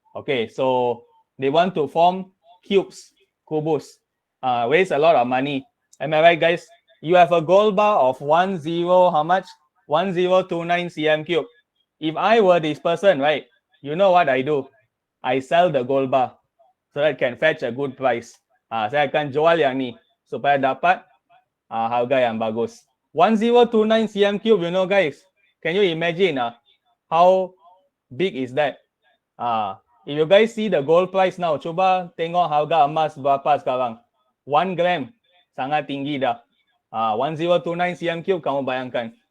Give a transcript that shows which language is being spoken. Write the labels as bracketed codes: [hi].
[en] Okay, so they want to form cubes, kubus. Waste a lot of money. Am I right, guys? You have a gold bar of how much? 1029 cm cube. If I were this person, right, you know what I do? I sell the gold bar so that can fetch a good price. [ms] Saya akan jual yang ni supaya dapat harga yang bagus. [en] 1029 cm cube, you know guys. Can you imagine how big is that? If you guys see the gold price now, [ms] cuba tengok harga emas berapa sekarang. 1 gram sangat tinggi dah. 1029 cm cube, kamu bayangkan.